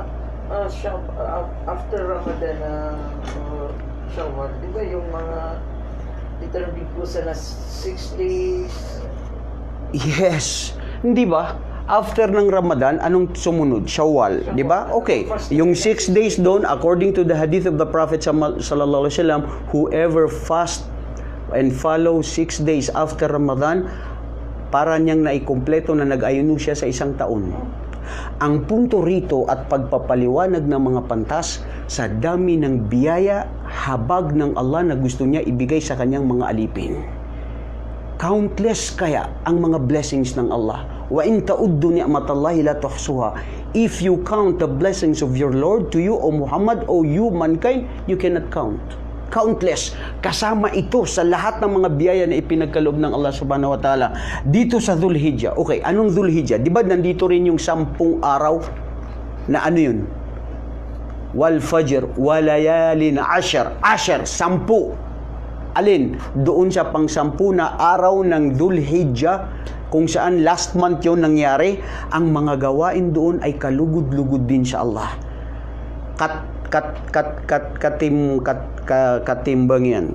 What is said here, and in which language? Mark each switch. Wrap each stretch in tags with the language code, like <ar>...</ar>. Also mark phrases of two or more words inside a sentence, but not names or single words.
<en>After Ramadan, Shawwal,</en> <tl>di ba yung mga determined po sa 6 days? Yes. Hindi ba? After ng Ramadan, anong sumunod? Shawwal, di ba? Okay. Yung 6 days doon,</tl> <en>according to the hadith of the Prophet</en> <ar>صلى الله عليه وسلم,</ar> <en>whoever fast and follow 6 days after Ramadan,</en> <tl>para niyang naikumpleto na nag-ayuno siya sa isang taon. Ang punto rito at pagpapaliwanag ng mga pantas sa dami ng biyaya, habag ng Allah na gusto niya ibigay sa kanyang mga alipin. Countless kaya ang mga blessings ng Allah.</tl> <ar>وإن تعدوا نعمة الله لا تحصوها.</ar> <en>If you count the blessings of your Lord to you, O Muhammad, O you mankind, you cannot count. Countless.</en> <tl>Kasama ito sa lahat ng mga biyaya na ipinagkaloob ng Allah</tl> <ar>سبحانه وتعالى.</ar> <tl>Dito sa Dhul-Hijjah. Okay, anong Dhul-Hijjah? Di ba nandito rin yung 10 araw na ano yun?</tl> <ar>والفجر، وليال عشر. Ashar, 10.</ar> <tl>Alin? Doon sa pang-10 na araw ng Dhul-Hijjah, kung saan</tl> <en>last month</en> <tl>yun nangyari, ang mga gawain doon ay kalugod-lugod din sa Allah. Katimbang yan.</tl>